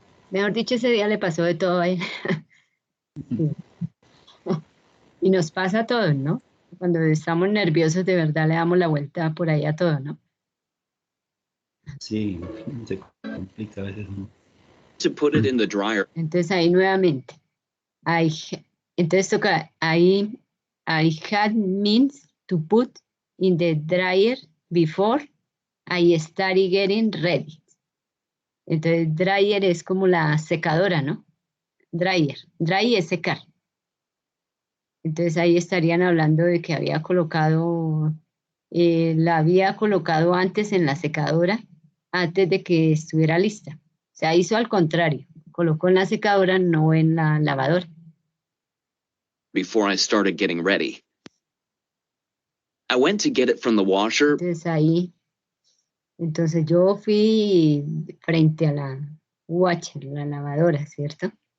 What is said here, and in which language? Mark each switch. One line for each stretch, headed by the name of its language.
Spanish: Mejor dicho, ese día le pasó de todo a él. Sí. Y nos pasa a todos, ¿no? Cuando estamos nerviosos, de verdad le damos la vuelta por ahí a todo, ¿no? Sí, se complica a veces, ¿no?
English: To put it in the dryer.
Spanish: Entonces ahí nuevamente, entonces toca ahí,
English: I had means to put in the dryer before I started getting ready.
Spanish: Entonces dryer es como la secadora, ¿no? Dryer, dry es secar. Entonces ahí estarían hablando de que había colocado, la había colocado antes en la secadora, antes de que estuviera lista. O sea, hizo al contrario, colocó en la secadora, no en la lavadora.
English: Before I started getting ready. I went to get it from the washer.
Spanish: Entonces ahí, entonces yo fui frente a la washer, la lavadora, ¿cierto?